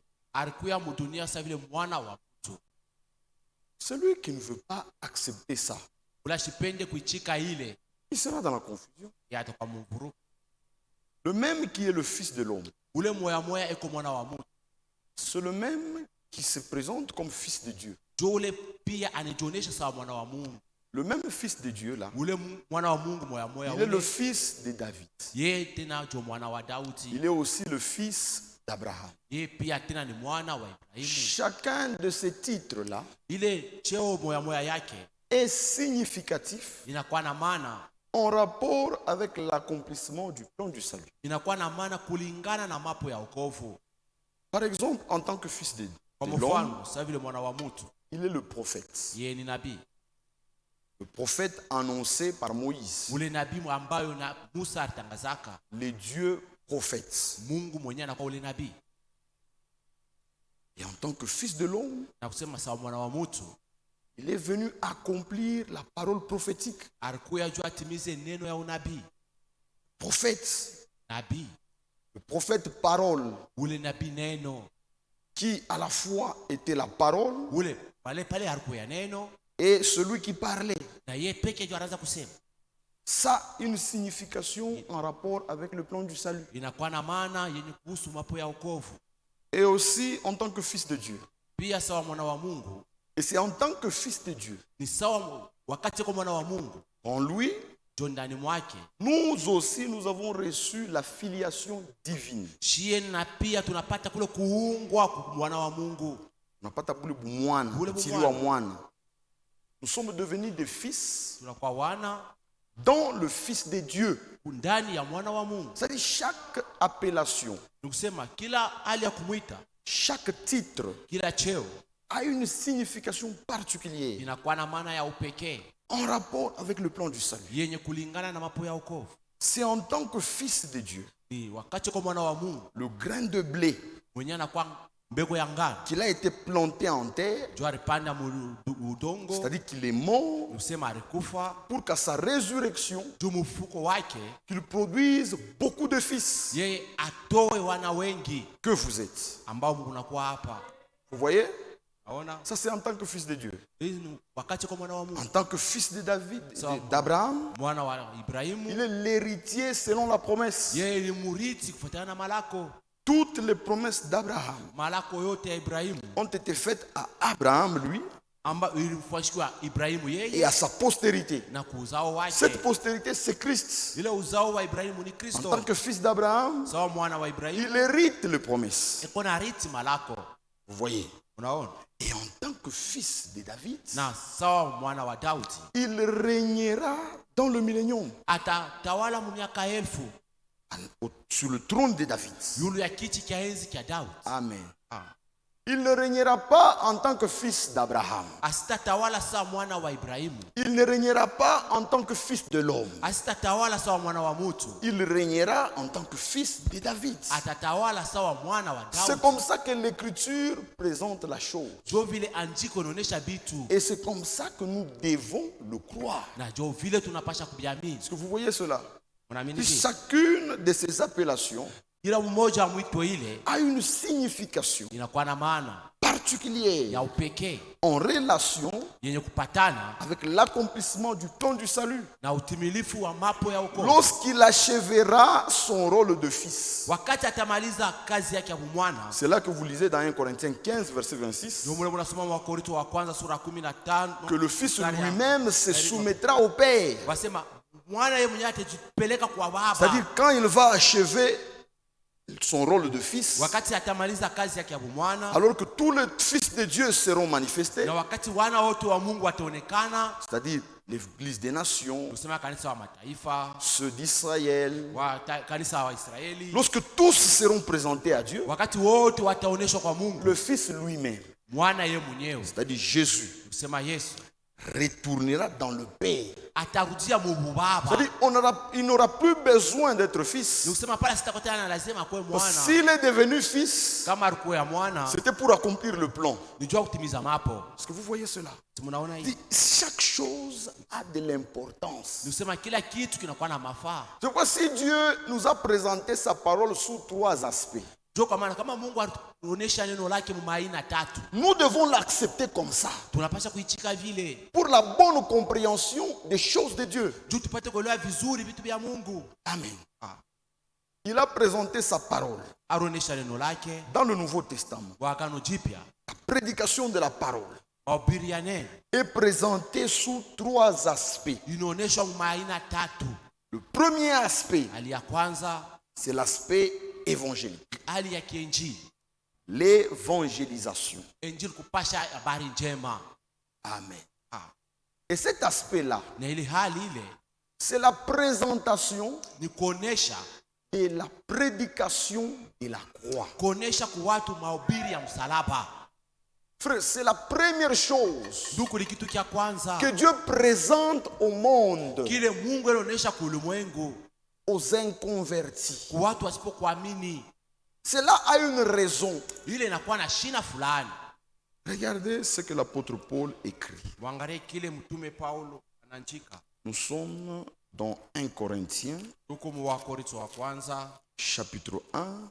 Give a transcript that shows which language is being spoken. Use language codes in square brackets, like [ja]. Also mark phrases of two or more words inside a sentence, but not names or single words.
[sw] Alikuya mudunia sa vile mwana wa mtu. [fr] Celui qui ne veut pas accepter ça, [sw] Ula shipende kuichika ile [fr] il sera dans la confusion. [sw] yatakuwa mvuru. [fr] Le même qui est le fils de l'homme, [sw] Ule moya eko mwana wa mtu. [fr] c'est le même qui se présente comme fils de Dieu. [sw] Juu ule pia anijonesha sawa mwana wa Mungu. [fr] Le même fils de Dieu là, [sw] Ule mwana wa Mungu moya [fr] il est le [sw] ule. [fr] fils de David. [sw] Yeye tena jo mwana wa Daudi. [fr] Il est aussi le fils d'Abraham. [sw] Yeye pia tena ni mwana wa Ibrahimu. [fr] Chacun de ces titres-là [sw] Ile cheo moya yake [fr] est significatif [sw] inakuwa na maana, [fr] en rapport avec l'accomplissement du plan du salut. [sw] inakuwa na maana kulingana na mapo ya wokovu. [fr] Par exemple, en tant que fils de [sw] Kwa [fr] l'homme, [sw] mfano, sasa vile mwana wa mtu, [fr] il est le prophète. [sw] yeye ni nabii. [fr] Le prophète annoncé par Moïse, [sw] Ule nabii ambayo na Musa alitangazaka, [fr] les dieux prophètes. [sw] Mungu mwenyewe anakuwa ule nabii. [fr] Et en tant que fils de l'homme, [sw] Na kusema sawa mwana wa mtu, [fr] il est venu accomplir la parole prophétique. [sw] alikuya juu atimize neno ya unabii. [fr] Prophète, [sw] Nabii, [fr] le prophète parole, [sw] ule nabii neno, [fr] qui à la fois était la parole [sw] ule pale alikuya neno [fr] et celui qui parlait. [sw] na yeye peke yake anaanza kusema. [fr] Ça a une signification en rapport avec le plan du salut. [sw] Inakuwa na maana yenye kuhusu mapo ya wokovu. [fr] Et aussi en tant que fils de Dieu. [sw] Pia sawa mwana wa Mungu, [fr] Et c'est en tant que fils de Dieu, [sw] ni sawa wakati kwa mwana wa Mungu, [fr] en lui, [sw] jo ndani mwake, [fr] nous aussi, nous avons reçu la filiation divine. [sw] shie na pia tunapata kule kuungwa kwa mwana wa Mungu. Tunapata kule bumwana, Kule kutiliwa bumwana. mwana. [fr] Nous sommes devenus des fils [sw] Tunakuwa wana [fr] dans le Fils de Dieu. [sw] ndani ya mwana wa Mungu. [fr] C'est-à-dire chaque appellation, [sw] Nikusema kila hali ya kumwita, [fr] chaque titre [sw] kila cheo [fr] a une signification particulière [sw] inakuwa na maana ya upekee [fr] en rapport avec le plan du salut. [sw] yenye kulingana na mapo ya wokovu. [fr] C'est en tant que fils de Dieu, [sw] Ni wakati kwa mwana wa Mungu [fr] le grain de blé [sw] mwenye anakuwa mbegu ya ngano, [fr] qu'il a été planté en terre, [sw] jo alipanda udongo, [fr] c'est-à-dire qu'il est mort [sw] nikusema alikufa [fr] pour qu'à sa résurrection, [sw] juu mfuko wake [fr] qu'il produise beaucoup de fils [sw] yeye atoe wana wengi [fr] que vous êtes. [sw] ambao mnakuwa hapa. [fr] Vous voyez? [sw] Naona [fr] Ça, c'est en tant que fils de Dieu. [sw] hii ni wakati kwa mwana wa Mungu, [fr] En tant que fils de David, Ça. d'Abraham, [sw] mwana wa Ibrahimu, [fr] il est l'héritier selon la promesse. [sw] yeye ni murithi kufuatana na malako. [fr] Toutes les promesses d'Abraham [sw] Malako yote ya Ibrahimu [fr] ont été faites à Abraham, lui, [sw] ambayo ilifuashwa Ibrahimu [fr] et [sw] yeye [fr] à sa postérité. [sw] na kuuzao wake. [fr] Cette postérité, c'est Christ. [sw] Ile uzao wa Ibrahimu ni [fr] En [sw] Kristo. [fr] tant que fils d'Abraham, [sw] Sawa mwana wa Ibrahimu [fr] il hérite les promesses. [sw] iko na rithi malako. [fr] Vous voyez? [sw] Unaona? [fr] Et en tant que fils de David, [sw] Na sawa mwana wa Daudi [fr] il régnera dans le millénium [sw] atatawala miaka 1000 [fr] sur le trône de David. [sw] yulu ya kiti cha enzi cha Daudi. Amen. Ah. [fr] Il ne régnera pas en tant que fils d'Abraham. [sw] Asitatawala sawa mwana wa Ibrahimu. [fr] Il ne régnera pas en tant que fils de l'homme. [sw] Asitatawala sawa mwana wa mtu. [fr] Il régnera en tant que fils de David. [sw] Atatawala sawa mwana wa [fr] C'est [sw] Daudi. [fr] comme ça que l'Écriture présente la chose. [sw] Jo vile andiko inaonyesha vitu [fr] Et c'est comme ça que nous devons le croire. [sw] na jo vile tunapasha kubiamini. [fr] Est-ce que vous voyez cela? [sw] Unaamini hivi? [fr] Chacune de ces appellations [sw] Kila mmoja wa mwito ile [fr] a une signification [sw] inakuwa na maana [fr] particulière [sw] ya upekee [fr] en relation [sw] yenye kupatana [fr] avec l'accomplissement du plan du salut. [sw] na utimilifu wa mapo ya wokovu. [fr] Lorsqu'il achèvera son rôle de fils. [sw] Wakati atamaliza kazi yake ya mwana. [fr] C'est là que vous lisez dans 1 Corinthiens 15, verset 26, [sw] Ndio mule mnasoma wa Korinto wa kwanza sura 15 [fr] que le fils [sw] mstari ya- [fr] lui-même se soumettra au Père. [sw] wasema mwana yeye mwenyewe atajipeleka kwa baba. [fr] C'est-à-dire quand il va achever son rôle de fils, [sw] Wakati atamaliza kazi yake ya mwana [fr] alors que tous les fils de Dieu seront manifestés, [sw] na wakati wana wote wa Mungu wataonekana, [fr] c'est-à-dire l'église des nations, [sw] kusema kanisa wa mataifa, [fr] ceux d'Israël, [sw] kanisa wa Israeli, [fr] lorsque tous seront présentés à Dieu, [sw] wakati wote wataonyeshwa kwa Mungu, [fr] le fils lui-même, [sw] mwana yeye mwenyewe, [fr] c'est-à-dire Jésus, [sw] kusema Yesu [fr] retournera dans le Père. [sw] atarudia mu baba. [fr] C'est-à-dire, il n'aura plus besoin d'être fils. [sw] Nikusema pale sitakutana na lazima kuwe [fr] Parce que [sw] mwana. [fr] s'il est devenu fils, [sw] Kama alikuwa ya mwana, [fr] c'était pour accomplir le plan. [sw] nijua kutimiza mapo. [fr] Est-ce que vous voyez cela? [sw] Tunaona hii. [fr] Chaque chose a de l'importance. [sw] Nikusema kila kitu kinakuwa na mafaa. [fr] Je vois si Dieu nous a présenté sa parole sous 3 aspects. [sw] Ndio kwa maana kama Mungu alituonesha neno lake mu aina 3, [fr] Nous devons l'accepter comme ça. [sw] tunapaswa kuichika vile. [fr] Pour la bonne compréhension des choses de Dieu. [sw] Juu tupate kuelewa vizuri vitu vya Mungu. [fr] Amen. Il a présenté sa parole [sw] Aronesha neno lake [fr] dans le Nouveau Testament. [sw] kwa Agano Jipya. [fr] La prédication de la parole [sw] Mahubiri ya neno [fr] est présentée sous 3 aspects. [sw] inaonyeshwa mu aina 3. [fr] Le premier aspect, [sw] Hali ya kwanza, [fr] c'est l'aspect évangélique. [sw] hali ya kiinjili. [fr] L'évangélisation. [sw] Injili kupasha habari njema. [fr] Amen. Et cet aspect-là, [sw] Na ile hali ile [fr] c'est la présentation [sw] ni kuonesha [fr] et la prédication de la croix. [sw] kuonesha kwa watu mahubiri ya msalaba. [fr] Frère, c'est la première chose [sw] Ndugu, ni kitu cha kwanza [fr] que Dieu présente au monde, [sw] kile Mungu anaonyesha kwa ulimwengu, [fr] aux inconvertis. [sw] kwa watu wasipokuamini. [fr] Cela a une raison. [sw] Ile inakuwa na shina fulani. [fr] Regardez ce que l'apôtre Paul écrit. [sw] Muangalie kile mtume Paulo anaandika. [fr] Nous sommes dans 1 Corinthiens, [sw] Tuko mu Wakorintho wa kwanza, [fr] chapitre 1.